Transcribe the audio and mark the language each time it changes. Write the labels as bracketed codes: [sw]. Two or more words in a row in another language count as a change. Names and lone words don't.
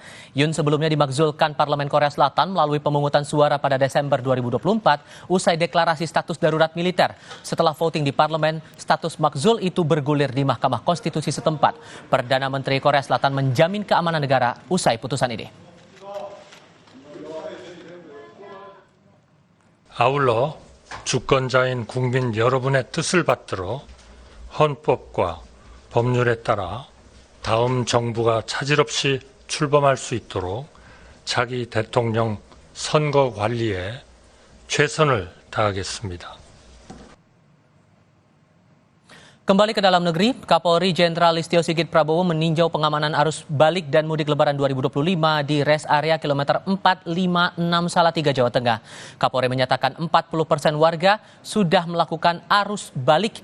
[id] Yoon sebelumnya dimakzulkan Parlemen Korea Selatan melalui pemungutan suara pada Desember 2024 usai deklarasi status darurat militer. Setelah voting di parlemen, status makzul itu bergulir di Mahkamah Konstitusi setempat. Perdana Menteri Korea Selatan menjamin keamanan negara usai putusan ini. [ko] 아울러 주권자인 국민 여러분의 뜻을 받들어 헌법과 법률에 따라 다음 정부가 차질 없이 출범할 수 있도록 자기 대통령 선거 관리에 최선을 다하겠습니다. [id] Kembali ke dalam negeri, Kapolri Jenderal Listio Sigit Prabowo meninjau pengamanan arus balik dan mudik lebaran 2025 di res area kilometer 456 Salatiga, Jawa Tengah. Kapolri menyatakan 40% warga sudah melakukan arus balik.